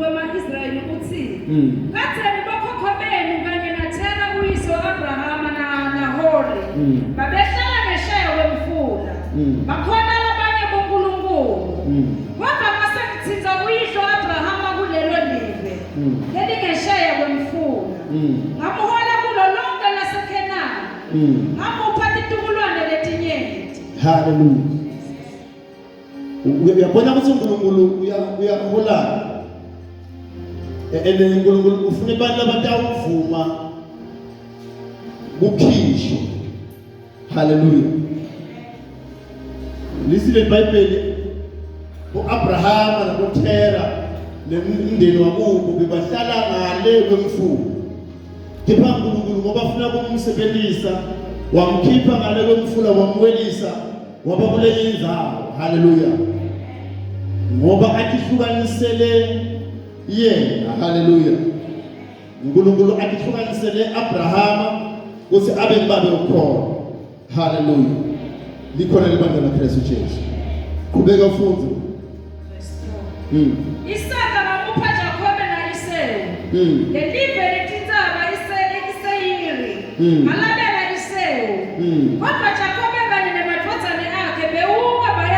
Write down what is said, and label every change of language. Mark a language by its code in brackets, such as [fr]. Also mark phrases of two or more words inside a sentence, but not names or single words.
[ss] wama-Israyeli uthi katheni bokhokho benu kanye naThera uyise Abrahama naNahori babehlala ngesheya kwemfula bakhona labanye bonkulunkulu kodwa mase ngithinta uyihlo Abrahama kulelo live lelingesheya kwemfula ngamuhola kulo lonke laseKhenani ngamupha titukulwane letinyenti. Hallelujah. Uyabona ukuthi uNkulunkulu uyahola. uNkulunkulu ufuna abantu abatawuvuma kukhishwa. Hallelujah. Lisile iBhayibheli uAbrahama naboThera nemndeni wakubo bebahlala ngale kwemfula. Kepha uNkulunkulu ngoba afuna ukumsebenzisa wamkhipha ngale kwemfula wamwelisa waba kule indawo. Hallelujah. Ngoba akihlukanisele yena. Hallelujah. uNkulunkulu akihlukanisele Abrahama ukuthi abe babe ukhona. Hallelujah. Likhona libandla laKristu Jesu. Qhubeka ufunde. Isaka bamupha Jakobe na Esau lelive letintsaba iseyiri alabela isewu kodwa Jakobe kanye namadvodzane akhe bewuka baya